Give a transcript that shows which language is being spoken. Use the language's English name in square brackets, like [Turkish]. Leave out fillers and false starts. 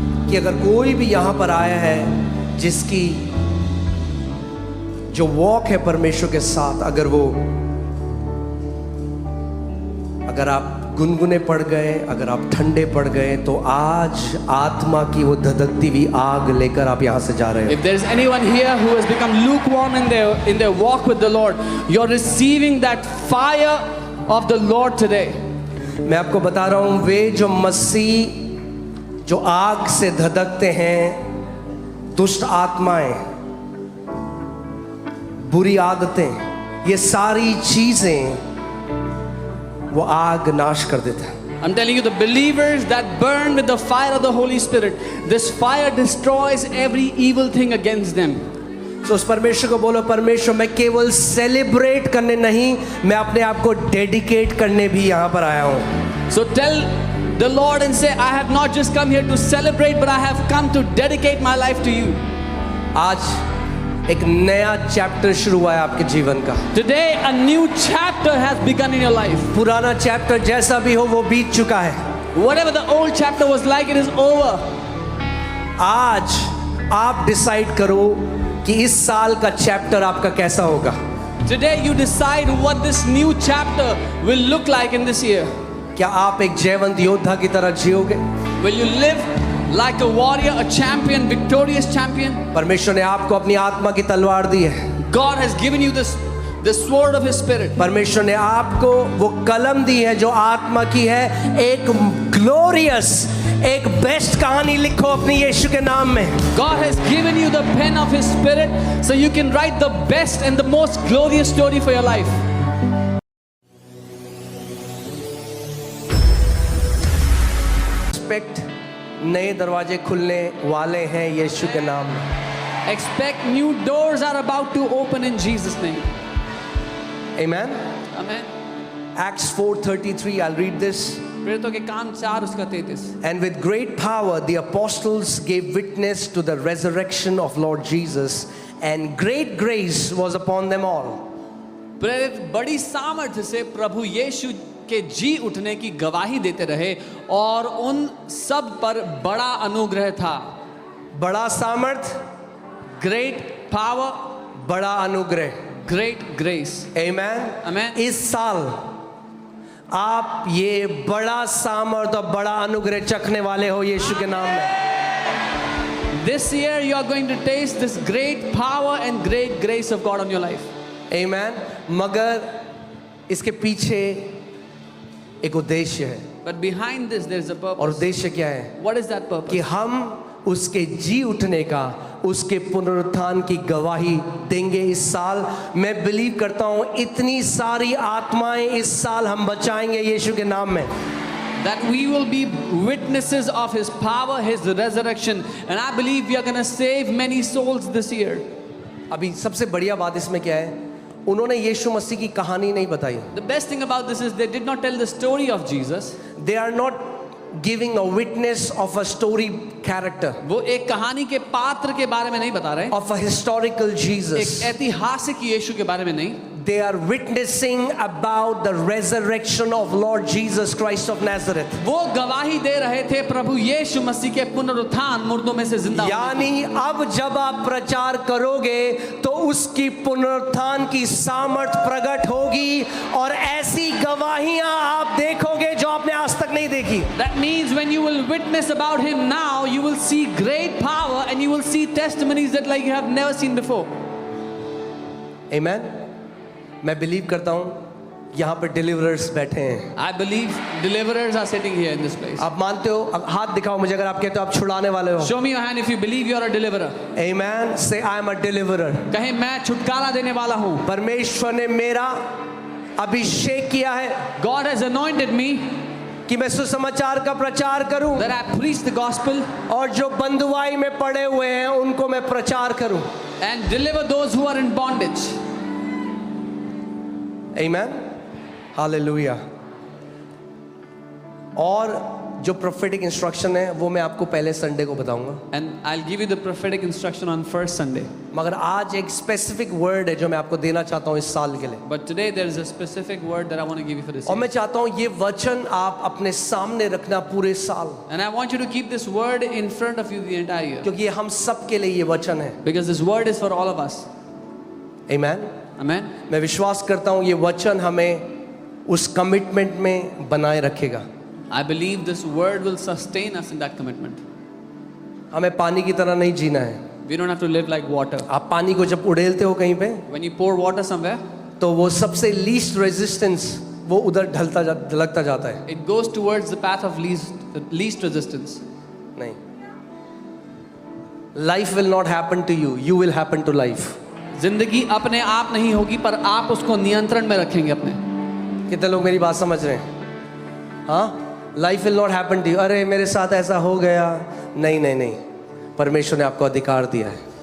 [Hindi] कि अगर कोई भी यहाँ पर आया है जिसकी जो वॉक है परमेश्वर के साथ, अगर आप गुनगुने पड़ गए, अगर आप ठंडे पड़ गए, तो आज आत्मा की वो धधकती हुई आग लेकर आप यहाँ से जा रहे [English] If there is anyone here who has become lukewarm in their walk with the Lord, you're receiving that fire of the Lord today. [Hindi] हो। मैं आपको बता रहा हूँ, वे जो मसीह जो आग से धधकते हैं, दुष्ट आत्माएं, बुरी आदतें, ये सारी चीजें वो आग नाश कर देता है। [English] I'm telling you, the believers that burn with the fire of the Holy Spirit, this fire destroys every evil thing against them. [Hindi] तो उस परमेश्वर को बोलो, परमेश्वर मैं केवल सेलिब्रेट करने नहीं, मैं अपने आप को डेडिकेट करने भी यहाँ पर आया हूँ। [English] So tell the Lord and say, I have not just come here to celebrate, but I have come to dedicate my life to you. [Hindi] आज एक नया चैप्टर शुरू हुआ है आपके जीवन का। [English] Today a new chapter has begun in your life. [Hindi] पुराना चैप्टर जैसा भी हो वो बीत चुका है। [English] Whatever the old chapter was like, it is over. [Hindi] आज आप डिसाइड करो कि इस साल का चैप्टर आपका कैसा होगा। [English] Today you decide what this new chapter will look like in this year. [Hindi] क्या आप एक जयवंत योद्धा की तरह जियोगे? [English] Will you live like a warrior, a champion, victorious champion? [Hindi] परमेश्वर ने आपको अपनी आत्मा की तलवार दी है। [English] God has given you the sword of His Spirit. [Hindi] परमेश्वर ने आपको वो कलम दी है जो आत्मा की है। एक ग्लोरियस, एक बेस्ट कहानी लिखो अपनी यीशु के नाम में। [English] God has given you the pen of His Spirit so you can write the best and the most glorious story for your life. [Hindi] Expect नए दरवाजे खुलने वाले हैं यीशु के नाम में। [English] Expect new doors are about to open in Jesus' name. Amen. Amen. Acts 4:33, I'll read this. [Hindi] प्रेरितों के काम 4 उसका 33. [English] And with great power the apostles gave witness to the resurrection of Lord Jesus, and great grace was upon them all. [Hindi] प्रेरित बड़ी सामर्थ्य से प्रभु यीशु के जी उठने की गवाही देते रहे और उन सब पर बड़ा अनुग्रह था। बड़ा सामर्थ, [English] great power, [Hindi] बड़ा अनुग्रह, [English] Great grace. Amen. Amen. [Hindi] इस साल आप ये बड़ा सामर्थ और बड़ा अनुग्रह चखने वाले हो यीशु के नाम में। [English] This year you are going to taste this great power and great grace of God on your life. Amen. [Hindi] मगर इसके पीछे एक उद्देश्य है। [English] But behind this there is a [Hindi] और [English] purpose. [Hindi] उद्देश्य क्या है? [English] What is that purpose? [Hindi] कि हम उसके जी उठने का, उसके पुनरुत्थान की गवाही देंगे इस साल। मैं बिलीव करता हूँ इतनी सारी आत्माएं इस साल हम बचाएंगे यीशु के नाम में। [English] That we will be witnesses of His power, His resurrection, and I believe we are going to save many souls this year. [Hindi] अभी सबसे बढ़िया बात इसमें क्या है? उन्होंने यीशु मसीह की कहानी नहीं बताई। [English] The best thing about this is they did not tell the story of Jesus. They are not giving a witness of a story character, [Hindi] वो एक कहानी के पात्र के बारे में नहीं बता रहे, [English] of a historical Jesus. [Hindi] एक ऐतिहासिक यीशु के बारे में नहीं। [English] They are witnessing about the resurrection of Lord Jesus Christ of Nazareth. [Hindi] वो गवाही दे रहे थे प्रभु यीशु मसीह के पुनरुत्थान, मुर्दों में से जिंदा होने यानी अब जब आप प्रचार करोगे तो उसकी पुनरुत्थान की सामर्थ प्रकट होगी और ऐसी गवाहियां आप देखोगे जो आपने आज तक नहीं देखी। [English] That means when you will witness about Him now, you will see great power and you will see testimonies that like you have never seen before. Amen. [Hindi] मैं बिलीव करता हूँ यहाँ पर डिलीवरर्स बैठे हैं। [English] I believe deliverers are sitting here in this place. [Hindi] आप मानते हो? अब हाथ दिखाओ मुझे अगर आप कहते हो आप छुड़ाने वाले हो। [English] Show me your hand if you believe you are a deliverer. Amen. Say I am a deliverer. [Hindi] कहे मैं छुटकारा देने वाला हूँ। परमेश्वर ने मेरा अभिषेक किया है [English] God has anointed me [Hindi] कि मैं सुसमाचार का प्रचार करूं [English] that I preach the gospel [Hindi] और जो बंधुआई में पड़े हुए हैं उनको मैं प्रचार करूं। [English] and deliver those who are in bondage. Amen. Hallelujah. [Hindi] और जो प्रोफेटिक इंस्ट्रक्शन है वो मैं आपको पहले संडे को बताऊंगा, [English] And I'll give you the prophetic instruction on first Sunday. [Hindi] मगर आज एक स्पेसिफिक वर्ड है जो मैं आपको देना चाहता हूँ इस साल के लिए। [English] But today there is a specific word that I want to give you for this [Hindi] और [English] year. [Hindi] मैं चाहता हूँ ये वचन आप अपने सामने रखना पूरे साल, [English] And I want you to keep this word in front of you the entire year. [Hindi] क्योंकि ये हम सब के लिए ये वचन है। [English] Because this word is for all of us. [Hindi] आमीन। [English] Amen. [Hindi] मैं विश्वास करता हूँ ये वचन हमें उस कमिटमेंट में बनाए रखेगा। [English] I believe this word will sustain us in that commitment. [Hindi] हमें पानी की तरह नहीं जीना है। [English] We don't have to live like water. [Hindi] आप पानी को जब उड़ेलते हो कहीं पे, [English] When you pour water somewhere, [Hindi] तो वो सबसे लीस्ट रेजिस्टेंस वो उधर ढलता जाता है। [English] it goes towards the path of least resistance. नहीं, life will not happen to you, you will happen to life. [Hindi] जिंदगी अपने आप नहीं होगी, पर आप उसको नियंत्रण में रखेंगे अपने। कितने लोग मेरी बात समझ रहे हैं? हाँ, [English] life will not happen to you, [Hindi] अरे मेरे साथ ऐसा हो गया, नहीं नहीं नहीं, परमेश्वर ने आपको अधिकार दिया है।